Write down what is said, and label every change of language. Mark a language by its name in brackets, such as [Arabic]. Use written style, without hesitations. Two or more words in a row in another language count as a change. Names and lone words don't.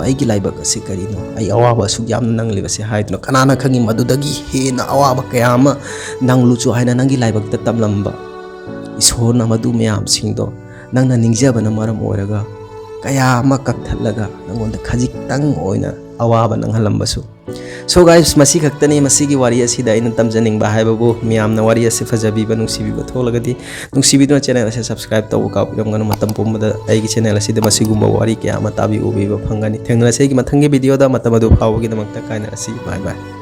[Manipuri] ꯑꯩꯒꯤ ꯂꯥꯏꯕꯛ ꯑꯁꯤ ꯀꯔꯤꯅꯣ ꯑꯩ ꯑꯋꯥꯕ ꯑꯁꯨꯛ ꯌꯥꯝꯅ ꯅꯪꯂꯤꯕꯁꯦ ꯍꯥꯏꯗꯨꯅ ꯀꯅꯥꯅ ꯈꯪꯉꯤ ꯃꯗꯨꯗꯒꯤ ꯍꯦꯟꯅ ꯑꯋꯥꯕ ꯀꯌꯥ ꯑꯃ ꯅꯪꯂꯨꯆꯣ ꯍꯥꯏꯅ ꯅꯪꯒꯤ ꯂꯥꯏꯕꯛꯇ ꯇꯝꯂꯝꯕ ꯏꯁꯣꯔꯅ ꯃꯗꯨ ꯃꯌꯥꯝꯁꯤꯡꯗꯣ ꯅꯪꯅ ꯅꯤꯡꯖꯕꯅ ꯃꯔꯝ ꯑꯣꯏꯔꯒ kaya ama kakthalaga nangonda khajiktang oina awaba nanghalambasу [English] so guys [Manipuri] masi khaktani masigi wari asida aina tamjaningba haibabu miyamna wari asi fajabiba nungsibiba tholagadi nungsibiduna channel ase subscribe tawu ka piramganu matam pumbada aigi channel asida masigumba wari kaya ama tabi ubiba phangani thengnala segi mathangi video da matamadu phawgi damakta kaina asi [English] bye bye